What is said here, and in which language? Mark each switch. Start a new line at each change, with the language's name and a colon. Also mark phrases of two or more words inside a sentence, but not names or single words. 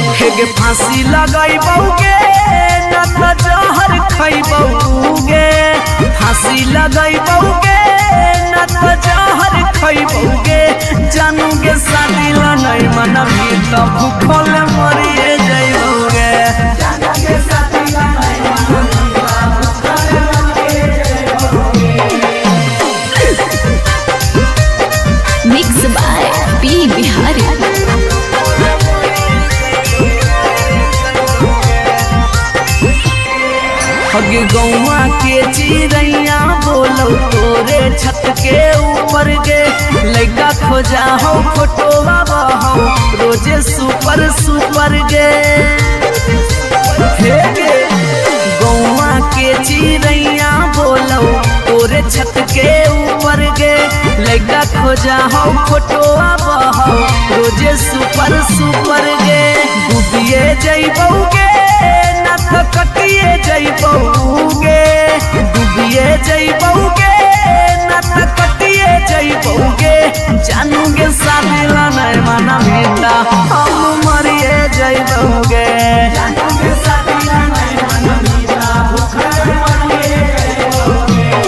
Magahi: हेगे फांसी लगाई बउगे न त जहर खई बउगे फांसी लगाई बउगे न त जहर खई बउगे जानू के शादी ला नहीं मनबी त भूखल मरिए जइबोगे जानू के शादी ला नहीं मनबी त भूखल मरिए जइबोगे।
English: Mixed by P Bihari.
Magahi: हगे गौवा के चिड़ैया बोलो तोरे छत के ऊपर गे लइका खोजा हो फोटोवा बहो रोजे सुपर सुपर गे हे गे गौवा के चिड़ैया बोलो तोरे छत के ऊपर गे लइका खोजा हो फोटोवा बहो रोजे सुपर सुपर गे डूबिए जइबोगे कटिए जइबोगे डूबिए जइबोगे न त कटिए जइबोगे जानूगे शादी ला नहीं मनबी त हम मरिए जइबोगे जानूगे शादी ला नहीं मनबी त भूखल मरिए जइबोगे।